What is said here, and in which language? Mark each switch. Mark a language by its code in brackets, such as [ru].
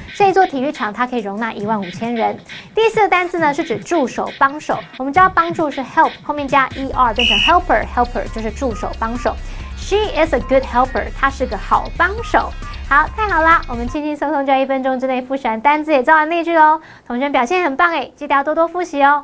[zh] 这一座体育场它可以容纳15000人。第4个单字呢是指助手、帮手。我们知道帮助是 help， 后面加 er 变成 helper 就是助手、帮手。 [en] She is a good helper， [zh] 她是个好帮手。好，太好啦！我们轻轻松松就1分钟之内复习完单字，也造完例句喽。同学表现很棒诶，记得要多多复习哦。